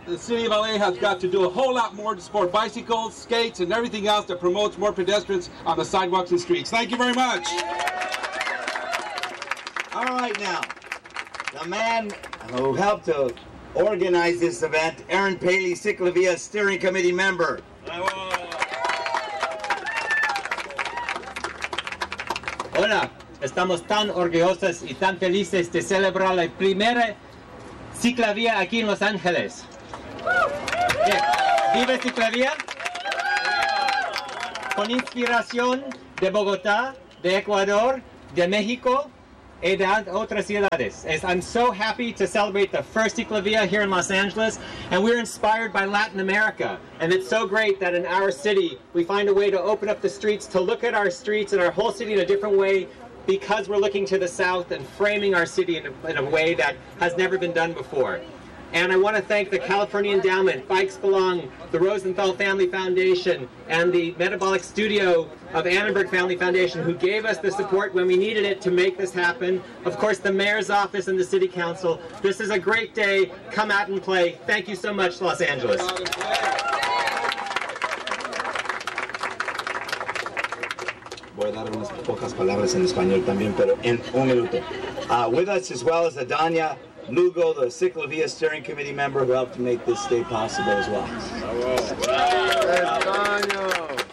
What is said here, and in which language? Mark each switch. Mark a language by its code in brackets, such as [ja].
[en] The city of LA has got to do a whole lot more to support bicycles, skates, and everything else that promotes more pedestrians on the sidewalks and streets. Thank you very much. All right, now, the man who helped to organize this event, Aaron Paley, Cycle Via Steering Committee member. [es] Hola, estamos tan orgullosos y tan felices de celebrar la primera Ciclavía aquí en Los Ángeles. Yeah. Vive Ciclavía. Con inspiración de Bogotá, de Ecuador, de México, y de otras ciudades. [en] I'm so happy to celebrate the first Ciclovía here in Los Angeles, and we're inspired by Latin America. And it's so great that in our city, we find a way to open up the streets, to look at our streets and our whole city in a different way, because we're looking to the south and framing our city in a way that has never been done before. And I want to thank the California Endowment, Bikes Belong, the Rosenthal Family Foundation, and the Metabolic Studio of Annenberg Family Foundation, who gave us the support when we needed it to make this happen. Of course, the Mayor's Office and the City Council. This is a great day. Come out and play. Thank you so much, Los Angeles. [es] Voy a dar unas pocas palabras en español también, pero en un minuto. [en] With us as well as Adanya Lugo, the Ciclovía Steering Committee member who helped to make this day possible as well.